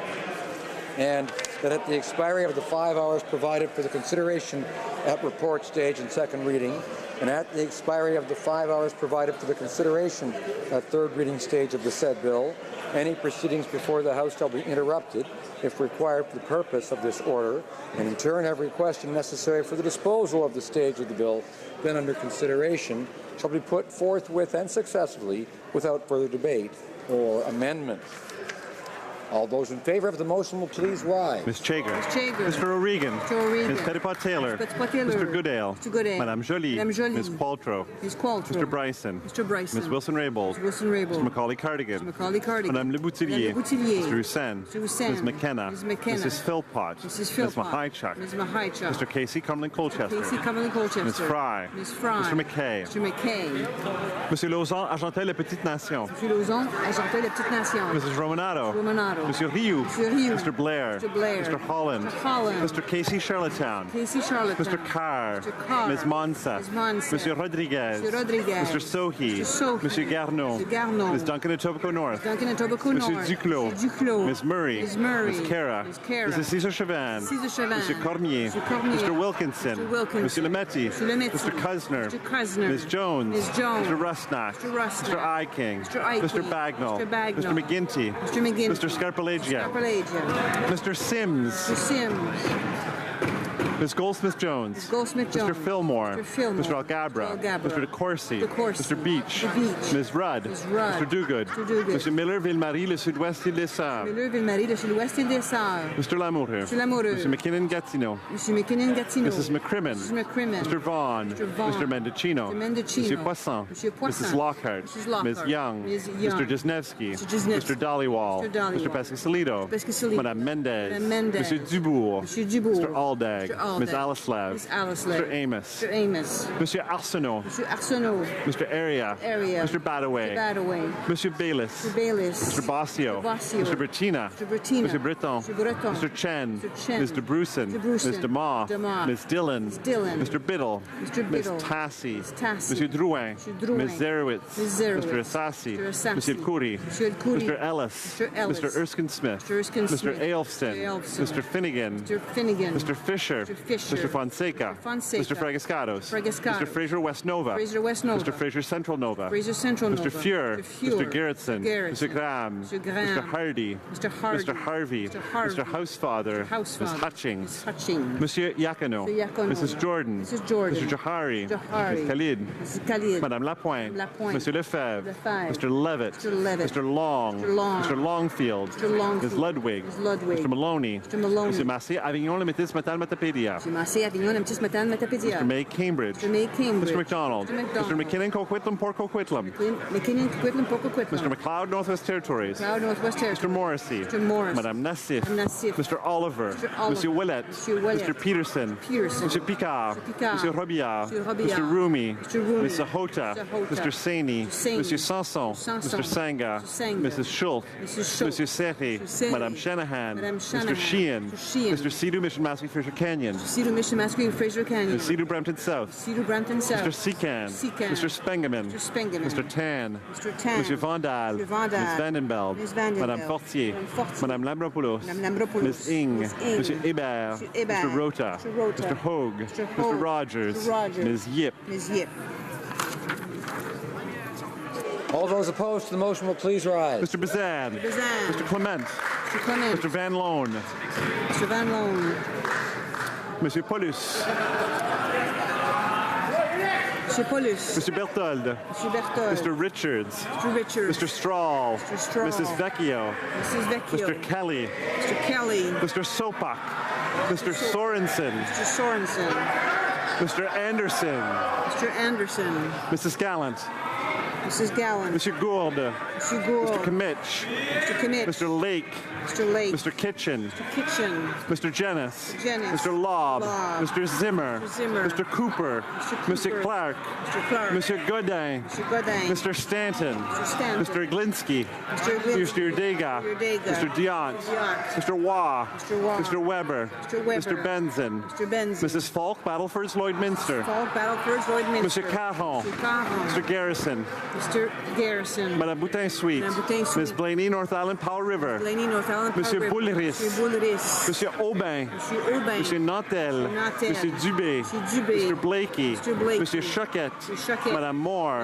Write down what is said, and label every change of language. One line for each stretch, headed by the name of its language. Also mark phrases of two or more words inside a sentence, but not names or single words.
English: and that at the expiry of the 5 hours provided for the consideration at report stage and second reading, and at the expiry of the 5 hours provided for the consideration at third reading stage of the said bill, any proceedings before the House shall be interrupted if required for the purpose of this order, and in turn every question necessary for the disposal of the stage of the bill then under consideration shall be put forthwith and successively without further debate or amendment. All those in favour of the motion will please rise. Ms. Chager. Ms. Chager. Mr. O'Regan. Mr. O'Regan. Ms. Petitpas-Taylor. Ms. Petitpas-Taylor. Mr. Goodale. Mr. Goodale. Madame Joly. Madame Joly. Ms. Qualtrough. Ms. Qualtrough. Mr. Bryson. Mr. Bryson. Ms. Wilson-Raybould. Mr. Wilson-Raybould. Mr. Macaulay-Cardigan. Mr. Macaulay-Cardigan. Madame Le Boutillier. Madame Le Boutillier. Mr. Hussain. Mr. Hussain. Ms. McKenna. Ms. McKenna. Mrs. Philpott. Mrs. Philpott. Ms. Mahichuk. Ms. Mahichuk. Mr. Casey Cumberland-Colchester. Casey Cumberland-Colchester. Ms. Fry. Ms. Fry. Mr. McKay. Mr. McKay. Monsieur Lauzon, Argentel, La Petite Nation. Monsieur Lauzon, Argentel, La Petite Nation. Mrs. Romanato. Romanato. Monsieur Rioux. Monsieur Rioux. Mr. Blair. Mr. Blair. Mr. Holland. Mr. Holland. Mr. Casey Charlottetown. Casey Charlottetown. Mr. Carr. Mr. Carr. Ms. Monsa. Ms. Monsa. Monsieur Rodriguez. Mr. Rodriguez. Mr. Sohi. Mr. Sohi. Monsieur Garneau. Mr. Garneau. Ms. Duncan Etobicoke North. Duncan Etobicoke Monsieur North. Duclos. Mr. Duclos. Ms. Murray. Ms. Murray. Ms. Cara. Ms. Cara. Mrs. Cesar Chauvin. Cesar Chauvin. Monsieur Cormier. Mr. Cormier. Mr. Wilkinson. Mr. Wilkinson. Monsieur Lemetti. Mr. Lemetti. Mr. Kusner. Mr. Kusner. Ms. Jones. Ms. Jones. Mr. Rusnak. Mr. Rusnak. Mr. Iking. Mr. Iking. Mr. Bagnall. Mr. Bagnall. Mr. McGinty. Mr. McGinty. Mr. Scarpalagia. Scarpalagia. Mr. Sims. Mr. Sims. Ms. Goldsmith-Jones. Ms. Goldsmith-Jones. Mr. Fillmore. Mr. Fillmore. Mr. Algabra. Algabra. Mr. DeCourcy. DeCourcy. Mr. Beach. Mr. Beach. Ms. Rudd. Ms. Rudd. Mr. Duguid. Mr. Duguid. Mr. Miller, Ville-Marie, le Sud-Ouest Île des Sœurs. Miller, Ville-Marie, de l'Ouest Île des Sœurs. Mr. Lamoureux. Mr. Lamoureux. Mr. McKinnon Gatineau. Mr. McKinnon Gatineau. Mrs. McCrimmon. Mrs. McCrimmon. Mr. Vaughn. Mr. Vaughn. Mr. Mendocino. Mr. Mendocino. Monsieur Poisson. Monsieur Poisson. Mrs. Lockhart. Mrs. Lockhart. Ms. Young. Ms. Young. Mr. Jesnevsky. Mr. Jesnevsky. Mr. Dollywall. Mr. Dollywall. Mr. Pescasolido. Pescasolido. Madame Mendez. Madame Mendez. Monsieur Dubourg. Monsieur Dubourg. Mr. Aldag. Mr. Aldag. Ms. Alislav. Ms. Alislav. Mr. Amos. Mr. Amos. Monsieur Arsenault. Mr. Arsenault. Mr. Area. Area. Mr. Badaway. Mr. Badaway. Monsieur Bayless. Mr. Bayless. Mr. Bossio. Mr. Bossio. Mr. Bertina. Mr. Bertina. Mr. Breton. Mr. Breton. Mr. Chen. Mr. Chen. Ms. DeBrusen. Mr. DeBrusen. Ms. DeMar. DeMar. Ms. Dillon. Ms. Dillon. Mr. Biddle. Mr. Ms. Biddle. Tassi. Ms. Tassi. Monsieur Drouin. Mr. Drouin. Ms. Zerowitz. Ms. Zerowitz. Mr. Assassi. Mr. Assassi. Monsieur Khoury. Monsieur Khoury. Mr. Ellis. Mr. Ellis. Mr. Erskine Smith. Mr. Erskine Mr. Smith. Ailfson. Mr. Ailfson. Mr. Finnegan. Mr. Finnegan. Mr. Fisher. Mr. Fisher. Mr. Fonseca. Mr. Fonseca. Mr. Fragascados. Fragascados. Mr. Fraser West Nova. Fraser West Nova. Mr. Fraser Central Nova. Fraser Central Nova. Mr. Fuhr. Mr. Fuhr. Mr. Gerritsen. Mr. Gerritsen. Mr. Graham. Mr. Graham. Mr. Hardy. Mr. Hardy. Mr. Harvey. Mr. Harvey. Mr. Housefather. Mr. Housefather. Ms. Hutchings. Ms. Hutchings. Monsieur Yakano. Mr. Yakano. Mrs. Jordan. Mrs. Jordan. Mr. Jahari. Jahari. Ms. Khalid. Mrs. Khalid. Madame Lapointe. Lapointe. Monsieur Lefebvre. Lefebvre. Mr. Levitt. Mr. Levitt. Mr. Long. Mr. Long. Mr. Longfield. Mr. Longfield. Ms. Ludwig. Ms. Ludwig. Mr. Maloney. Mr. Maloney. Monsieur Massé, Avignon, le métis matal matapédia. Mr. Massé, Avignon, le métis matal matapédia. Mr. May Cambridge. Mr. May Cambridge. Mr. McDonald. Mr. McDonald. Mr. McKinnon, Coquitlam, Port Coquitlam. McKinnon, Coquitlam, Port Coquitlam. Mr. McLeod, Northwest Territories. McLeod, Northwest Territories. Mr. Morrissey. Mr. Morris. Madame Nassif. Madame Nassif. Mr. Oliver. Mr. Oliver. Monsieur Willett. Monsieur Willett. Mr. Peterson. Peterson. Mr. Picard. Mr. Picard. Monsieur Robillard. Monsieur Robillard. Mr. Rumi. Mr. Rumi. Mr. Hota. Mr. Hota. Mr. Saini. Mr. Saini. Monsieur Sanson. Sanson. Mr. Sanga. Mr. Sanga. Mrs. Schultz. Mrs. Schultz. Monsieur Serri. Mr. Serri. Madame Shanahan. Madame Mr. Shanahan. Sheehan. Mr. Sheehan. Mr. Sidhu, Mission Massey, Fisher Canyon. Cedar Mission, Masquerade, Fraser Canyon. Mr. Sidhu, Brampton South. Cedar, Brampton South. Mr. Secan. Secan. Mr. Spengeman. Mr. Spengeman. Mr. Tan. Mr. Tan. Monsieur Vandal. Mr. Vandal. Ms. Vandenbeld. Ms. Vandenbeld. Madame Fortier. Madame Fortier. Madame Lambropoulos. Madame Lambropoulos. Ms. Ing. Ms. Ing. Monsieur Hébert. Monsieur Hébert. Mr. Rota. Mr. Rota. Mr. Hogue. Mr. Mr. Hogue. Rogers. Mr. Rogers. Ms. Yip. Ms. Yip. All those opposed to the motion will please rise. Mr. Bazan. Mr. Bazan. Mr. Clement. Mr. Clement. Mr. Van Loan. Mr. Van Loan. Monsieur Paulus. Mr. Paulus. Mr. Berthold. Mr. Berthold. Mr. Richards. Mr. Richards. Mr. Strahl. Mr. Strahl. Mrs. Vecchio. Mrs. Vecchio. Mr. Kelly. Mr. Kelly. Mr. Sopak. Mr. Sorensen. Mr. Sorensen. Mr. Anderson. Mr. Anderson. Mrs. Gallant. Mrs. Gowan. Monsieur Gourde. Monsieur Gourde. Mr. Kimmich. Mr. Kimmich. Mr. Lake. Mr. Lake. Mr. Kitchen. Mr. Kitchen. Mr. Jennis. Mr. Jennis. Mr. Lobb. Lobb. Mr. Zimmer. Mr. Zimmer. Mr. Cooper. Monsieur Clark. Mr. Clark. Monsieur Godin. Mr. Godin. Mr. Stanton. Mr. Stanton. Mr. Glinsky. Mr. Glinsky. Mr. Dega. Mr. Dega. Mr. Diant. Mr. Waugh. Mr. Waugh. Mr. Weber. Mr. Weber. Mr. Benson. Mr. Benson. Mrs. Falk, Battleford's Lloydminster. Falk, Battleford's Lloydminster. Mr. Caron. Mr. Caron. Mr. Garrison. Mr. Garrison. Madame Boutin-Sweet. Madame Boutin-Sweet. Ms. Blaney, North Island, Powell River. Blaney, North Island, Monsieur Powell River. Boulris. Monsieur Boulris. Monsieur Aubin. Monsieur Aubin. Monsieur Nantel. Monsieur Nantel. Monsieur Dubé. Monsieur Dubé. Mr. Blakey. Mr. Blakey. Monsieur Choquette. Monsieur Choquette. Madame Moore.